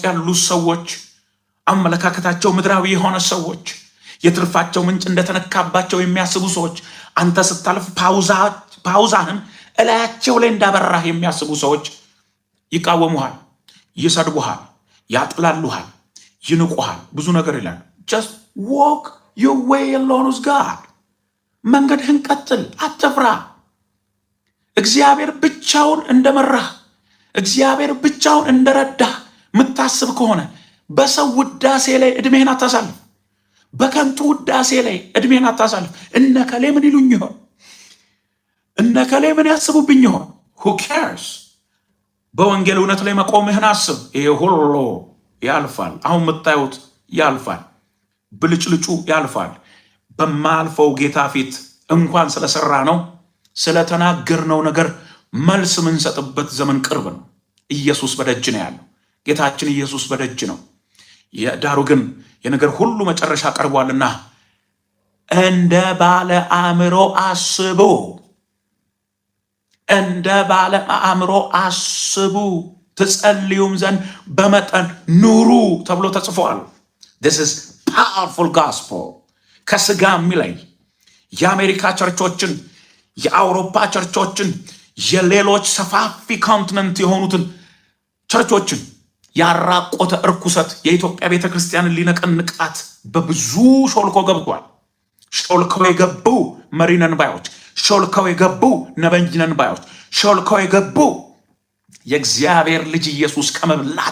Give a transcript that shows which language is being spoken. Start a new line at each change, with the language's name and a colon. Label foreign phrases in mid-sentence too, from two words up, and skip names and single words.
Amharic: ያሉ ሰዎች፣ አመለካከታቸው ምድራዊ የሆነ ሰዎች፣ የትርፋቸው ምንጭ እንደተነካባቸው የሚያስቡ ሰዎች፣ አንተ ስታልፍ ፓውዛህን እላያቸው ላይ እንዳበራህ የሚያስቡ ሰዎች ይቃወሙሃል፣ ይሰድቡሃል፣ ያጥላሉሃል፣ ይንቁሃል፣ ብዙ ነገር ይላል።
English: just walk your way alone with God።
Amharic: መንገድህን ቀጥል፣ አትፍራ። እግዚአብሔር ብቻውን እንደመራህ፣ እግዚአብሔር ብቻውን እንደረዳህ ምታስብ ከሆነ በሰው ውዳሴ ላይ እድሜህን አታሳልፍ። በከንቱ ውዳሴ ላይ እድሜህን አታሳልፍ። እነከሌ ምን ይሉኝ ይሆን? እነከሌ ምን ያስቡብኝ ይሆን?
English: who cares?
Amharic: በወንጌል እውነት ላይ መቆምህን አስብ። ይሄ ሁሉ ያልፋል። አሁን የምታዩት ያልፋል። ብልጭልጩ ያልፋል። በማልፈው ጌታ ፊት እንኳን ስለሰራ ነው ስለተናገርነው ነገር መልስ የምንሰጥበት ዘመን ቅርብ ነው። ኢየሱስ በደጅ ነው ያለው። ጌታችን ኢየሱስ በደጅ ነው። ዳሩ ግን የነገር ሁሉ መጨረሻ ቀርቧልና እንደ ባለ አእምሮ አስቡ፣ እንደ ባለ አእምሮ አስቡ፣ ትጸልዩም ዘንድ በመጠን ኑሩ ተብሎ ተጽፏል።
English: this is powerful gospel።
Amharic: ከስጋ የሚለይ የአሜሪካ ቸርቾችን፣ የአውሮፓ ቸርቾችን፣ የሌሎች ሰፋፊ ኮንቲነንት የሆኑትን ቸርቾችን ያራቆተ እርኩሰት የኢትዮጵያ ቤተ ክርስቲያንን ሊነቀንቃት በብዙ ሾልኮ ገብቷል። ሾልከው የገቡ መሪነን ባዮች፣ ሾልከው የገቡ ነበኝነን ባዮች፣ ሾልከው የገቡ የእግዚአብሔር ልጅ ኢየሱስ ከመብላት